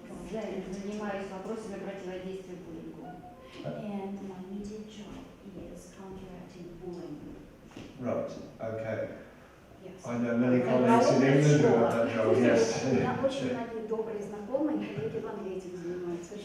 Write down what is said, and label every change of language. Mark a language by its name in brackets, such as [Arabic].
[Russian] Я занимаюсь вопросами противодействия буллингу. [English] And my immediate job is counteracting bullying. Right. Okay. Yes. I know many colleagues in England who have that job. Yes. [Russian] У меня очень многие добрые знакомые, коллеги в Англии этим занимаются.